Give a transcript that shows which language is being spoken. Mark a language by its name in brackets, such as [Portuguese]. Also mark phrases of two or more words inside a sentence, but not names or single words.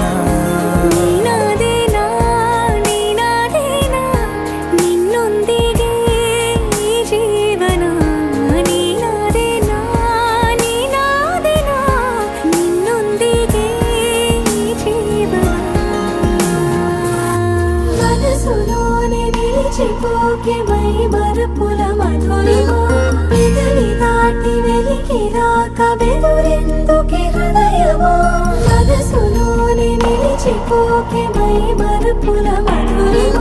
[Kannada] ನೀನಾದೇನಾ ನೀನಾದೇನಾ ನಿನ್ನೊಂದಿಗೆ ಈ ಜೀವನ. ನೀನಾದೇನಾ ನೀನಾದೇನಾ ನಿನ್ನೊಂದಿಗೆ ಈ ಜೀವನ. [Telugu] మనసులోనే నిలిచిపోకే మై మరపుల మధురిమా. పెదవి దాటి వెలికి రాక బెదురెందుకే హృదయమా. మనసులోనే నిలిచిపోకే మై మరపుల మధురిమా.